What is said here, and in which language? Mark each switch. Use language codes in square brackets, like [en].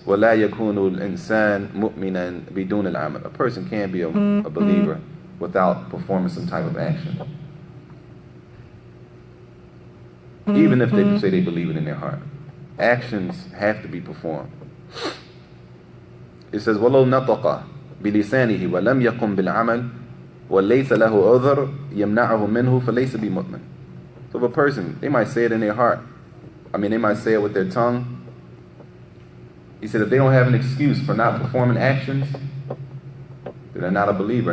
[ar] وَلَا يَكُونُ الْإِنسَانُ مُؤْمِنًا بِدُونِ الْعَمَلِ. [en] A person can't be a believer without performing some type of action. Even if they say they believe it in their heart. Actions have to be performed. It says, [ar] وَلَوْ نَطَقَ بِلِسَانِهِ وَلَمْ يَقُمْ بِالْعَمَلِ وَلَيْسَ لَهُ عُذْرٌ يَمْنَعُهُ مِنْهُ فَلَيْسَ بِمُؤْمِنٍ. [en] So if a person, they might say it in their heart. They might say it with their tongue. He said if they don't have an excuse for not performing actions, then they're not a believer.